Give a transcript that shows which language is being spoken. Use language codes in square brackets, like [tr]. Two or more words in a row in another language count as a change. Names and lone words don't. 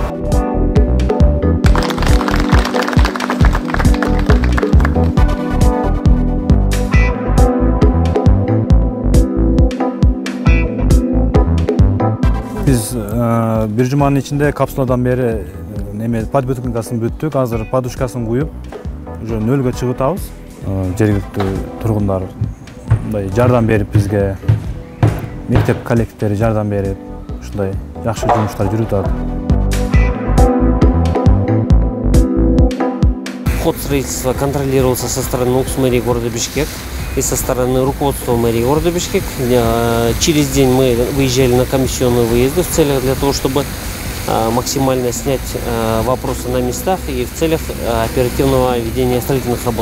[ky] Biz bir жуманын ичинде капсуладан бери подготовкасын бүттүк. Азыр подушкасын куюп, уже нөлгө чыгып атабыз. Жергиликтүү тургундар мындай жардам берип бизге, мектеп коллективдери жардам берип, ушундай жакшы жумуштар жүрүп атат. [ru] Ход строительства контролировался со стороны УКС мэрии города Бишкек и со стороны руководства мэрии города Бишкек. Через день мы выезжали на комиссионные выезды в целях для того, чтобы максимально снять вопросы на местах и в целях оперативного ведения строительных работ.